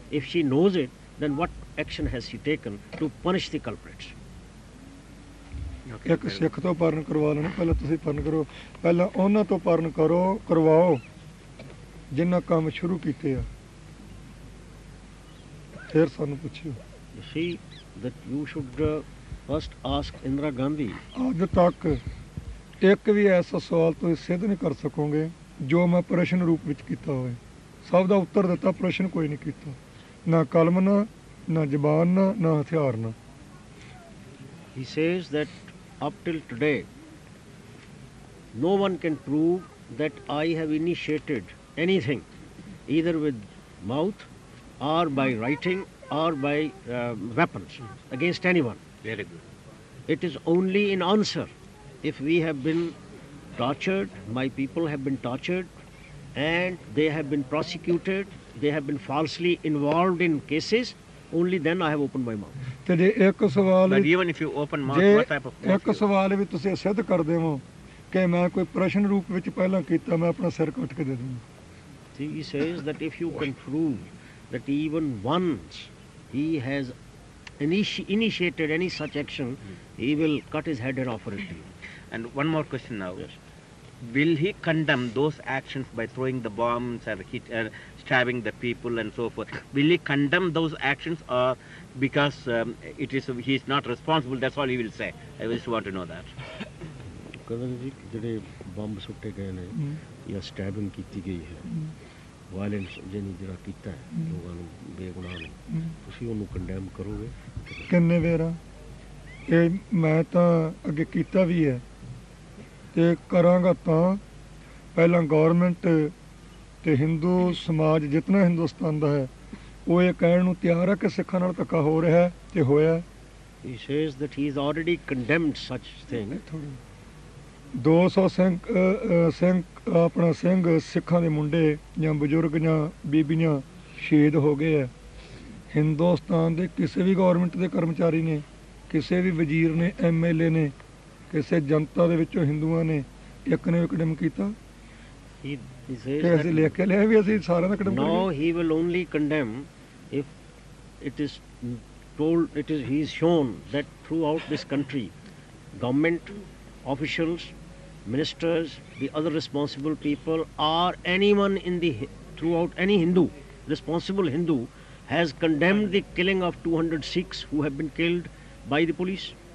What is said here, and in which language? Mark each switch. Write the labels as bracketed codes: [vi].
[en] If she knows it, then what action has she taken to punish the culprits? [pa] ਇੱਕ ਸਿੱਖ ਤੋਂ ਪਰਨ ਕਰਵਾ ਲੈਣਾ ਪਹਿਲਾਂ ਤੁਸੀਂ ਪਰਨ ਕਰੋ ਪਹਿਲਾਂ ਉਹਨਾਂ ਤੋਂ ਪਰਨ ਕਰਵਾਓ ਜਿਨ੍ਹਾਂ ਕੰਮ ਸ਼ੁਰੂ ਕੀਤੇ ਆ ਫਿਰ ਸਾਨੂੰ ਪੁੱਛਿਓ [en] You see that you should first ask Indira Gandhi. [pa] ਅੱਜ ਤੱਕ ਇੱਕ ਵੀ ਐਸਾ ਸਵਾਲ ਤੁਸੀਂ ਸਿੱਧ ਨਹੀਂ ਕਰ ਸਕੋਗੇ ਜੋ ਮੈਂ ਪ੍ਰਸ਼ਨ ਰੂਪ ਵਿੱਚ ਕੀਤਾ ਹੋਵੇ ਸਭ ਦਾ ਉੱਤਰ ਦਿੱਤਾ ਪ੍ਰਸ਼ਨ ਕੋਈ ਨਹੀਂ ਕੀਤਾ ਨਾ ਕਲਮ ਨਾ ਜ਼ਬਾਨ ਨਾ ਹਥਿਆਰ ਨਾ [en] He says that up till today, no one can prove that I have initiated anything, either with mouth or by writing or by weapons against anyone. Very good. It is only in answer if we have been tortured, my people have been tortured, and they have been prosecuted, they have been falsely involved in cases, only then I have opened my mouth. [pa] ਤੇ ਜੇ ਇੱਕ ਸਵਾਲ [en] But even if you open mouth, [pa] ਜੇ [en] what type of mouth? [pa] ਇੱਕ ਸਵਾਲ ਵੀ ਤੁਸੀਂ ਸਿੱਧ ਕਰਦੇ ਹੋ ਕਿ ਮੈਂ ਕੋਈ ਪ੍ਰਸ਼ਨ ਰੂਪ ਵਿੱਚ ਪਹਿਲਾਂ ਕੀਤਾ, ਮੈਂ ਆਪਣਾ ਸਿਰ ਕੱਟ ਕੇ ਦੇ ਦੂੰਗਾ। [en] See, he says that if you can prove that even once he has initiated any such action, he will cut his head and offer it to you. And one more question now. Will he condemn those actions by throwing the bombs or stabbing the people and so forth? Will he condemn those actions, or because he is not responsible, that's all he will say? I just want to know that. [pa] ਕਦਨ ਜੀ ਜਿਹੜੇ bomb ਸੁੱਟੇ ਗਏ ਨੇ ਜਾਂ ਸਟੈਬਿੰਗ ਕੀਤੀ ਗਈ ਹੈ, violence ਜਿਹੜਾ ਕੀਤਾ ਹੈ ਲੋਕਾਂ ਨੂੰ, ਬੇਗੁਨਾਹ ਨੂੰ, ਤੁਸੀਂ ਉਹਨੂੰ ਕੰਡੈਮ ਕਰੋਗੇ? ਕਿੰਨੇ ਵੇਰਾ ਇਹ ਮੈਂ ਤਾਂ ਅੱਗੇ ਕੀਤਾ ਵੀ ਹੈ ਤੇ ਕਰਾਂਗਾ। ਤਾਂ ਪਹਿਲਾਂ ਗੌਰਮੈਂਟ ਤੇ ਹਿੰਦੂ ਸਮਾਜ ਜਿਤਨਾ ਹਿੰਦੁਸਤਾਨ ਦਾ ਹੈ ਉਹ ਇਹ ਕਹਿਣ ਨੂੰ ਤਿਆਰ ਹੈ ਕਿ ਸਿੱਖਾਂ ਨਾਲ ਧੱਕਾ ਹੋ ਰਿਹਾ ਤੇ ਹੋਇਆ। [en] He says that he has already condemned such thing. [pa] 200 Singh ਆਪਣਾ ਸਿੰਘ ਸਿੱਖਾਂ ਦੇ ਮੁੰਡੇ ਜਾਂ ਬਜ਼ੁਰਗ ਜਾਂ ਬੀਬੀਆਂ ਸ਼ਹੀਦ ਹੋ ਗਏ ਹੈ। ਹਿੰਦੁਸਤਾਨ ਦੇ ਕਿਸੇ ਵੀ ਗੌਰਮੈਂਟ ਦੇ ਕਰਮਚਾਰੀ ਨੇ, ਕਿਸੇ ਵੀ ਵਜ਼ੀਰ ਨੇ, MLA ਨੇ, ਕਿਸੇ ਜਨਤਾ ਦੇ ਵਿੱਚੋਂ ਹਿੰਦੂਆਂ ਨੇ ਇੱਕ ਨੇ ਕਦਮ ਕੀਤਾ? [en] He says [pa] ਕਿ ਅਸੀਂ ਲਿਖ ਕੇ ਲਿਆ ਵੀ ਅਸੀਂ ਸਾਰਿਆਂ ਦਾ ਕਦਮ [en] no, [pa] ਕਰਾਂਗੇ? [en] he will only condemn if it is told, he is shown that throughout this country, government officials, ministers, the other responsible people, or anyone throughout any Hindu, responsible Hindu, has condemned the killing of 200 Sikhs who have been killed by the police.